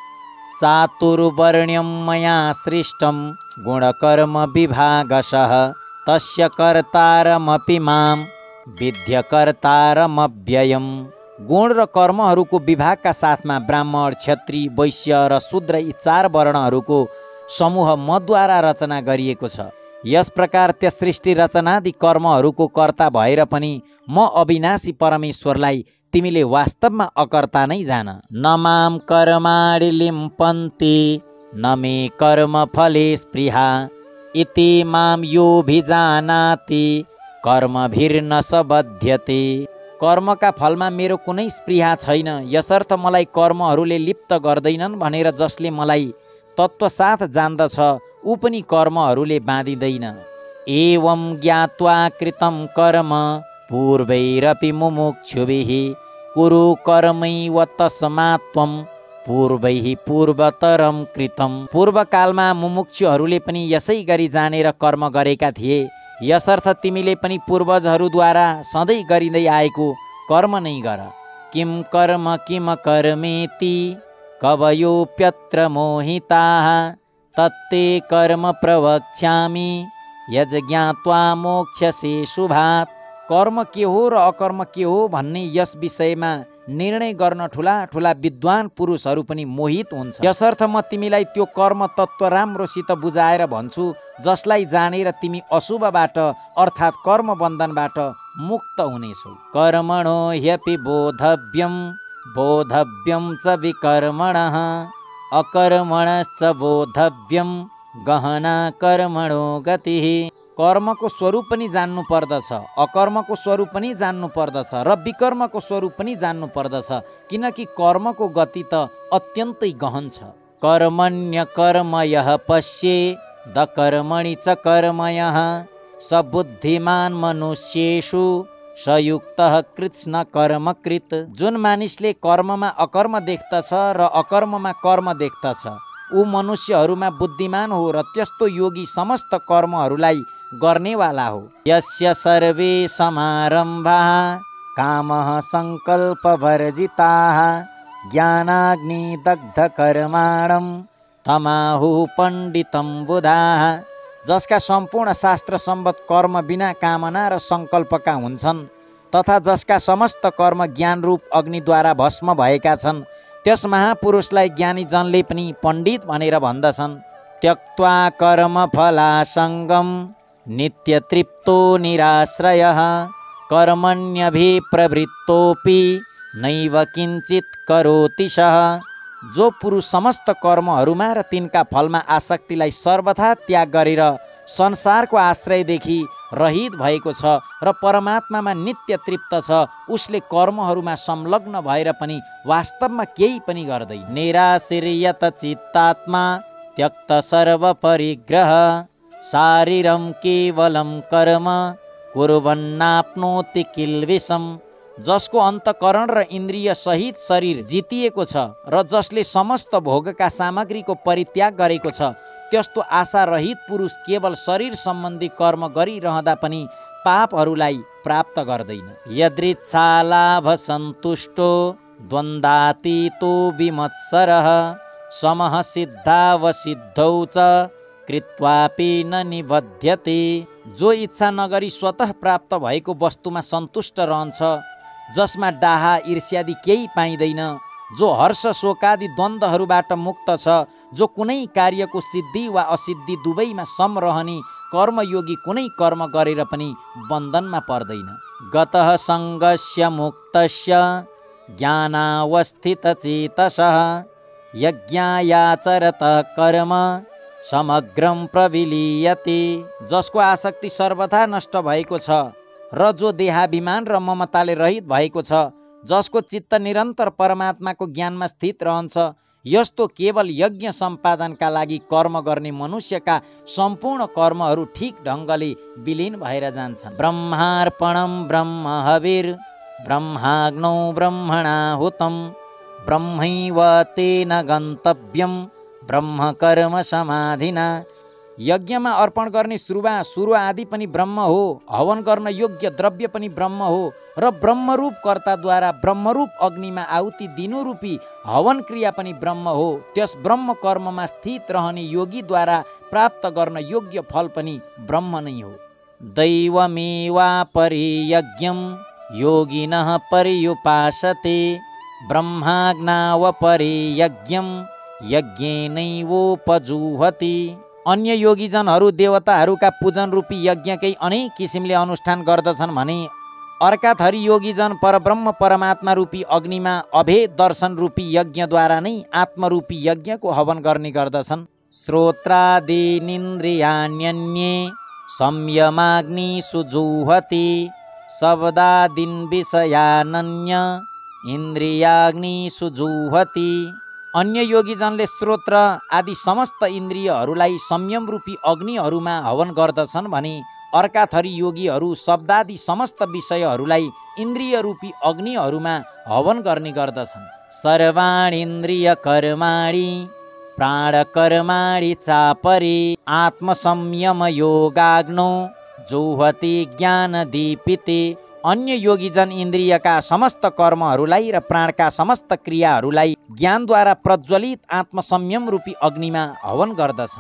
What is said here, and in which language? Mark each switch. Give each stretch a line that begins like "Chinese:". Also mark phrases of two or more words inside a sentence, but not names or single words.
Sanskrit: चातुर्वर्ण्यं मया सृष्टं गुणकर्म विभागशः तस्य कर्तारमपि मां विद्य कर्तारमव्ययम्।
Nepali: गुण र कर्महरूको विभागका साथमा ब्राह्मण, क्षत्रिय, वैश्य र शूद्र यी 4 वर्णहरूको समूह मद्वारा रचना गरिएको छ। यस प्रकार त्यस सृष्टि रचनादि कर्महरूको कर्ता भएर पनि म अविनाशी परमेश्वरलाई तिमीले वास्तवमा अकर्ता नै जान।
Sanskrit: न माम कर्माणि लिम्पन्ति न मे कर्म फले स्पृहा इति माम योऽभिजानाति कर्मभिर्न स बध्यते।
Nepali: कर्मका फलमा मेरो कुनै स्पृहा छैन, यसर्थ मलाई कर्महरूले लिप्त गर्दैनन् भनेर जसले मलाई तत्त्वसाथ जान्दछ ऊ पनि कर्महरूले बाँधिँदैन।
Sanskrit: एवं ज्ञात्वा कृतं कर्म पूर्वैरपि मुमुक्षुभिः कुरु कर्मैव तस्मात् त्वं पूर्वैः पूर्वतरं कृतं।
Nepali: पूर्वकालमा मुमुक्षुहरूले पनि यसै गरी जानेर कर्म गरेका थिए, यसर्थ तिमीले पनि पूर्वजहरूद्वारा सधैँ गरिँदै आएको कर्म नै गर।
Sanskrit: किम कर्म किम कर्मेति कवयोप्यत्र मोहिताः तत्ते कर्म प्रवक्ष्यामि यज्ञात्वा मोक्ष्यसे शुभात्।
Nepali: कर्म के हो र अकर्म के हो भन्ने यस विषयमा निर्णय गर्न ठुला ठुला विद्वान पुरुषहरू पनि मोहित हुन्छ। यसर्थ म तिमीलाई त्यो कर्म तत्त्व राम्रोसित बुझाएर भन्छु, जसलाई जानेर तिमी अशुभबाट अर्थात् कर्म बन्धनबाट मुक्त हुनेछौ।
Sanskrit: कर्मणो ह्यपि बोधव्यं बोधव्यं च विकर्मणः अकर्मणश्च बोधव्यं गहना कर्मणो गतिः।
Nepali: कर्मको स्वरूप पनि जान्नु पर्दछ, अकर्मको स्वरूप पनि जान्नु पर्दछ र विकर्मको स्वरूप पनि जान्नु पर्दछ, किनकि कर्मको गति त अत्यन्तै गहन छ।
Sanskrit: कर्मण्य कर्मयः पश्ये द कर्मणि च कर्मयः स बुद्धिमान मनुष्येषु स युक्तः कृत्स्न कर्मकृत।
Nepali: जुन मानिसले कर्ममा अकर्म देख्दछ र अकर्ममा कर्म देख्दछ ऊ मनुष्यहरूमा बुद्धिमान हो र त्यस्तो योगी समस्त कर्महरूलाई गर्नेवाला हो।
Sanskrit: यस्य सर्वे समारम्भाः कामः सङ्कल्पवर्जिताः ज्ञानाग्निदग्ध कर्माणं तमाहुः पण्डितं बुधाः।
Nepali: जसका सम्पूर्ण शास्त्र सम्बद्ध कर्म बिना कामना र सङ्कल्पका हुन्छन् तथा जसका समस्त कर्म ज्ञानरूप अग्निद्वारा भस्म भएका छन् त्यस महापुरुषलाई ज्ञानीजनले पनि पण्डित भनेर भन्दछन्।
Sanskrit: त्यक्त्वा कर्मफलासङ्गं नित्यतृप्तो निराश्रयः कर्मण्यभिप्रवृत्तोऽपि नैव किञ्चित् करोति सः।
Nepali: जो पुरुष समस्त कर्महरूमा र तिनका फलमा आसक्तिलाई सर्वथा त्याग गरेर संसारको आश्रयदेखि रहित भएको छ र परमात्मामा नित्य तृप्त छ, उसले कर्महरूमा संलग्न भएर पनि वास्तवमा केही पनि गर्दैन।
Sanskrit: निराशीर्यत चित्तात्मा त्यक्त सर्व परिग्रह शारीरं केवलं कर्म कुर्वन्नाप्नोति किल्बिषम्।
Nepali: जसको अन्तकरण र इन्द्रिय सहित शरीर जितिएको छ र जसले समस्त भोगका सामग्रीको परित्याग गरेको छ त्यस्तो आशा रहित पुरुष केवल शरीर सम्बन्धी कर्म गरिरहँदा पनि पापहरूलाई प्राप्त गर्दैन।
Sanskrit: यदृच्छालाभ सन्तुष्टो द्वन्द्वातीतो विमत्सरः समः सिद्धावसिद्धौ च कृत्वापि न निबध्यते।
Nepali: जो इच्छा नगरी स्वतः प्राप्त भएको वस्तुमा सन्तुष्ट रहन्छ, जसमा डाहा ईर्ष्यादि केही पाइँदैन, जो हर्ष शोकादि द्वन्द्वहरूबाट मुक्त छ, जो कुनै कार्यको सिद्धि वा असिद्धि दुवैमा समरहने कर्मयोगी कुनै कर्म गरेर पनि बन्धनमा पर्दैन।
Sanskrit: गतः सङ्गस्य मुक्तस्य ज्ञानावस्थितचेतसः यज्ञायाचरतः कर्म समग्रम प्रविलीयते,
Nepali: जसको आसक्ति सर्वथा नष्ट भएको छ र जो देहाभिमान र ममताले रहित भएको छ, जसको चित्त निरन्तर परमात्माको ज्ञानमा स्थित रहन्छ, यस्तो केवल यज्ञ सम्पादनका लागि कर्म गर्ने मनुष्यका सम्पूर्ण कर्महरू ठीक ढङ्गले विलीन भएर जान्छन्।
Sanskrit: ब्रह्मार्पणम ब्रह्म हविर ब्रह्माग्नौ ब्रह्मणाहुतम ब्रह्मैव तेन गन्तव्यम ब्रह्म कर्म समाधिना।
Nepali: यज्ञमा अर्पण गर्ने सुरुवा आदि पनि ब्रह्म हो, हवन गर्न योग्य द्रव्य पनि ब्रह्म हो र ब्रह्मरूप कर्ताद्वारा ब्रह्मरूप अग्निमा आहुति दिनु रूपी हवन क्रिया पनि ब्रह्म हो। त्यस ब्रह्म कर्ममा स्थित रहने योगीद्वारा प्राप्त गर्न योग्य फल पनि ब्रह्म नै हो।
Sanskrit: दैवमेवापरि यज्ञं योगिनः पर्युपासते ब्रह्माज्ञावपरि यज्ञं यज्ञेनैवोपजुह्वति।
Nepali: अन्य योगीजनहरू देवताहरूका पूजन रूपी यज्ञकै अनेक किसिमले अनुष्ठान गर्दछन् भने अर्का थरी योगीजन परब्रह्म परमात्मा रूपी अग्निमा अभेद दर्शन रूपी यज्ञद्वारा नै आत्मरूपी यज्ञको हवन गर्ने गर्दछन्।
Sanskrit: श्रोत्रादीनिन्द्रियाण्यन्ये संयमाग्नि सुजुह्वति शब्दादीन् विषयानन्य इन्द्रियाग्नि सुजुह्वति।
Nepali: अन्य योगीजनले स्रोत्र आदि समस्त इन्द्रियहरूलाई संयम रूपी अग्निहरूमा हवन गर्दछन् भने अर्का थरी योगीहरू शब्दादि समस्त विषयहरूलाई इन्द्रिय रूपी अग्निहरूमा हवन गर्ने गर्दछन्।
Sanskrit: सर्वाणीन्द्रिय कर्माणि प्राणकर्माणि चापरे आत्मसंयम योगाग्नो जुह्वति ज्ञानदीपिते।
Nepali: अन्य योगीजन इन्द्रियका समस्त कर्महरूलाई र प्राणका समस्त क्रियाहरूलाई ज्ञानद्वारा प्रज्वलित आत्मसंयम रूपी अग्निमा हवन गर्दछन्।